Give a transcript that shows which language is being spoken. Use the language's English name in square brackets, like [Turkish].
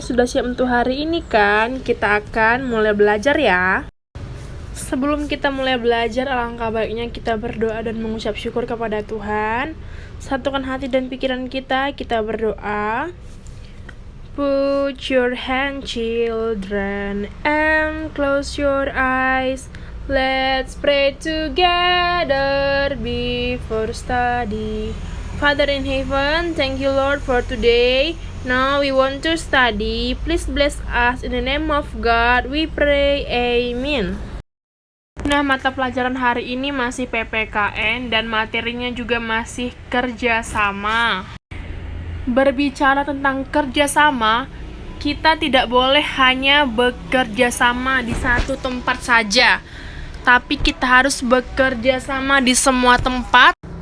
[Indonesian] Sudah siap untuk hari ini kan? Kita akan mulai belajar ya. Sebelum kita mulai belajar, alangkah baiknya kita berdoa dan mengucap syukur kepada Tuhan. Satukan hati dan pikiran kita berdoa. [English] Put your hand, children, and close your eyes. Let's pray together before study. Father in heaven, thank you Lord for today. Now we want to study. Please bless us in the name of God. We pray. Amen. [Indonesian] Nah, mata pelajaran hari ini masih PPKN dan materinya juga masih kerjasama. Berbicara tentang kerjasama, kita tidak boleh hanya bekerja sama di satu tempat saja, tapi kita harus bekerja sama di semua tempat.